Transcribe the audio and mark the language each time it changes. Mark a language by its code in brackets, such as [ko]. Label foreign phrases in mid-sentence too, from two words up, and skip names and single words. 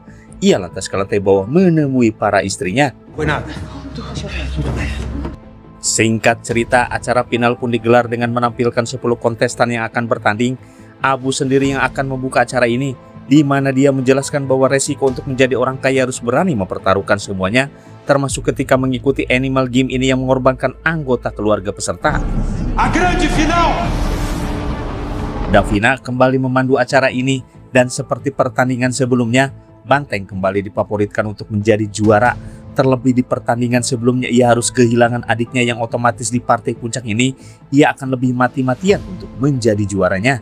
[id] Ia lantas ke lantai bawah menemui para istrinya. Singkat cerita, acara final pun digelar dengan menampilkan 10 kontestan yang akan bertanding. Abu sendiri yang akan membuka acara ini, di mana dia menjelaskan bahwa resiko untuk menjadi orang kaya harus berani mempertaruhkan semuanya, termasuk ketika mengikuti Animal Game ini yang mengorbankan anggota keluarga peserta. [pt] A grande final! [id] Davina kembali memandu acara ini, dan seperti pertandingan sebelumnya, Banteng kembali difavoritkan untuk menjadi juara. Terlebih di pertandingan sebelumnya ia harus kehilangan adiknya yang otomatis di partai puncak ini ia akan lebih mati-matian untuk menjadi juaranya.